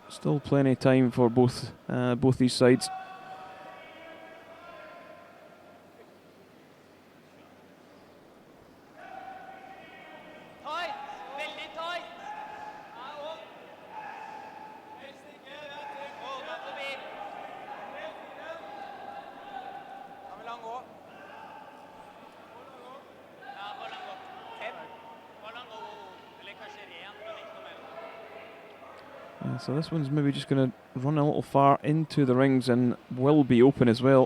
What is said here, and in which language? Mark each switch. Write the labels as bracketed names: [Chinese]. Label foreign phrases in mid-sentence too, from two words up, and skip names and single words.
[English] Still plenty of time for both these sides. [Norwegian] Tight! Veldig tight! Hold on forbi. Da vil han gå. Ja, bare la han gå. Fem. Bare la han gå. Eller kanskje ren, men ikke noe mer. [English] So this one's maybe just going to run a little far into the rings and will be open as well.